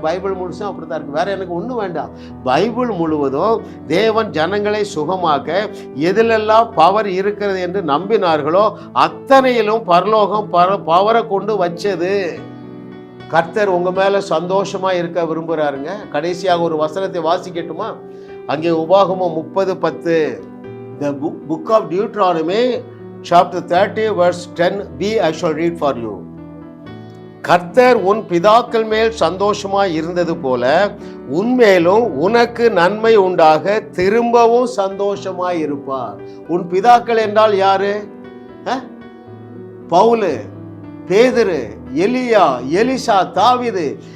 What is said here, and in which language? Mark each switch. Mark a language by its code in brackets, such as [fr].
[ta] Bible முழுசும் அப்படித்தான் இருக்கு. வேற எனக்கு ஒன்றும் வேண்டாம். பைபிள் முழுவதும் தேவன் ஜனங்களை சுகமாக்க எதிலெல்லாம் பவர் இருக்கிறது என்று நம்பினார்களோ அத்தனையிலும் பரலோகம் பவரை கொண்டு வச்சது. கர்த்தர் உங்க மேல சந்தோஷமா இருக்க விரும்புறாருங்க. கடைசியாக ஒரு வசனத்தை வாசிக்கட்டுமா? அங்கே உபாகமம் 30:10. [en] The book of Deuteronomy chapter 30 verse 10b I shall read for you. [ta] கர்த்தர் உன் பிதாக்கள் மேல் சந்தோஷமாய் இருந்தது போல உன்மேலும் உனக்கு நன்மை உண்டாக திரும்பவும் சந்தோஷமாய் இருப்பார். உன் பிதாக்கள் என்றால் யாரு? பவுலு, பேதுரு, எலியா, எலிசா, தாவீது,